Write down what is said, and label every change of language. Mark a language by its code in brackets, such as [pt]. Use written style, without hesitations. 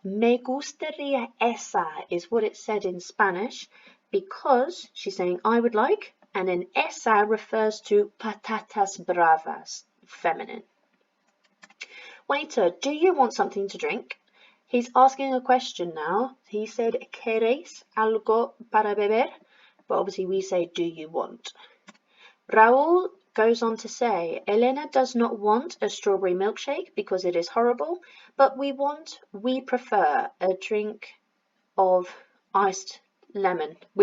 [es] Me gustaría esa [en] is what it said in Spanish because she's saying I would like, and then esa refers to patatas bravas, feminine. Waiter, do you want something to drink? He's asking a question now. He said, [es] ¿Queréis algo para beber? [en] But obviously we say, do you want? Raúl goes on to say, Elena does not want a strawberry milkshake because it is horrible, but we prefer a drink of iced lemon.